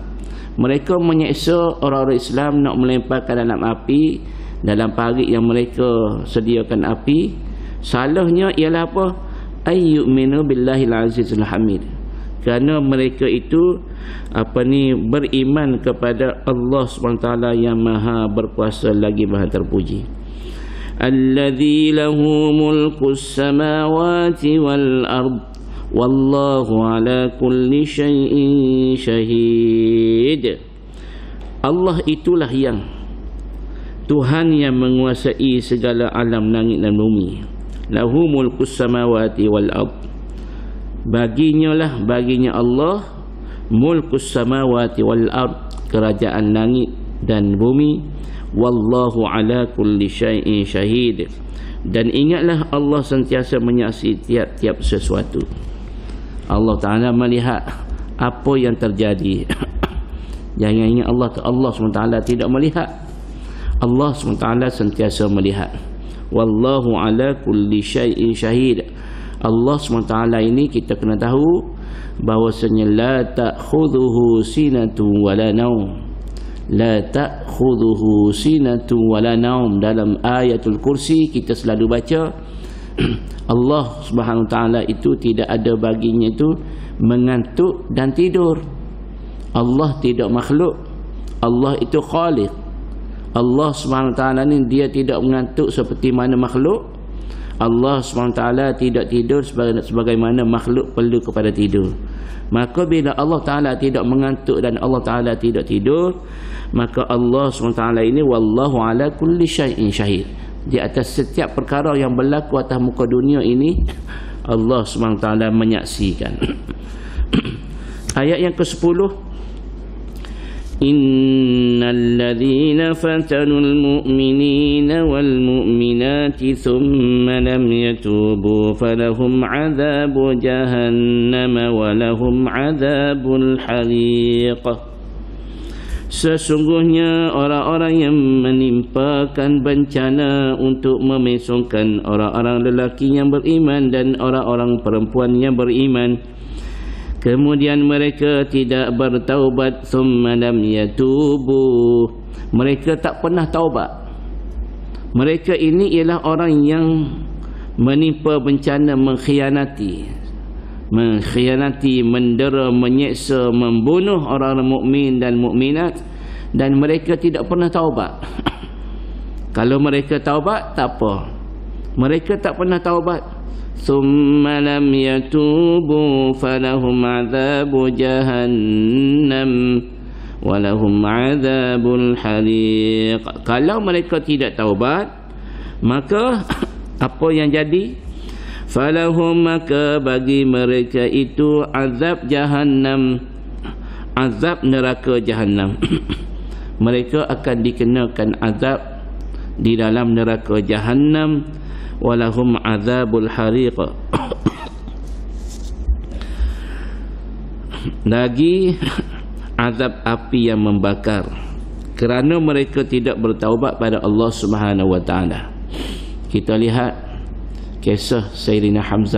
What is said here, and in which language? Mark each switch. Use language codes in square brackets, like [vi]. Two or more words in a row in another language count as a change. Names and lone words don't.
[ms] Mereka menyeksa orang-orang Islam, nak melemparkan dalam api, dalam parit yang mereka sediakan api. Salahnya ialah apa? [ar] أن يؤمنوا بالله العزيز الحميد. [ms] Kerana mereka itu beriman kepada Allah SWT yang maha berkuasa lagi maha terpuji. [ar] الذي له ملك السماوات والأرض والله على كل شيء شهيد. [ms] Allah itulah yang Tuhan yang menguasai segala alam langit dan bumi. [ar] له ملك السماوات والأرض. [ms] Baginya Allah [ar] ملك السماوات والأرض, [ms] kerajaan langit dan bumi. [ar] والله على كل شيء شهيد. [ms] Dan ingatlah Allah sentiasa menyaksikan tiap-tiap sesuatu. Allah Ta'ala melihat apa yang terjadi. Jangan ingat Allah SWT tidak melihat. Allah SWT sentiasa melihat. [ar] والله على كل شيء شهيد. [ms] Allah SWT ini kita kena tahu bahawasanya [ar] لا تأخذه سنة ولا نوم. لا تأخذه سنة ولا نوم. [ms] Dalam [ar] آية الكرسي [ms] kita selalu baca Allah [ar] سبحانه وتعالى [ms] itu tidak ada baginya itu mengantuk dan tidur. Allah tidak makhluk. Allah itu khaliq. Allah [ar] سبحانه وتعالى [ms] ni dia tidak mengantuk seperti mana makhluk. Allah [ar] سبحانه وتعالى [ms] tidak tidur sebagaimana makhluk perlu kepada tidur. Maka bila Allah Ta'ala tidak mengantuk dan Allah Ta'ala tidak tidur, maka Allah SWT ini [ar] والله على كل شيء شهيد. [ms] Di atas setiap perkara yang berlaku atas muka dunia ini, Allah SWT menyaksikan. Ayat yang ke-10, [ar] إن الذين فتنوا المؤمنين والمؤمنات ثم لم يتوبوا فلهم عذاب جهنم ولهم عذاب الحريق. [ms] Sesungguhnya orang-orang yang menimpakan bencana untuk memesongkan orang-orang lelaki yang beriman dan orang-orang perempuan yang beriman, kemudian mereka tidak bertaubat, [ar] ثم لم يتوبوا, [ms] mereka tak pernah taubat. Mereka ini ialah orang yang menimpa bencana, mengkhianati, mendera, menyeksa, membunuh orang-orang mukmin dan mukminat, dan mereka tidak pernah taubat. Kalau mereka taubat tak apa. Mereka tak pernah taubat. [ar] ثم لم يتوبوا فلهم عذاب جهنم ولهم عذاب الحريق. [ms] Kalau mereka tidak taubat, maka apa yang jadi? Falahum, maka bagi mereka itu azab jahannam, azab neraka jahannam. Mereka akan dikenakan azab di dalam neraka jahannam. [ar] ولهم عذاب الحريق. [ms] Lagi azab api yang membakar, kerana mereka tidak bertaubat pada Allah [ar] سبحانه وتعالى. [ms] Kita lihat kisah Sayyidina Hamzah.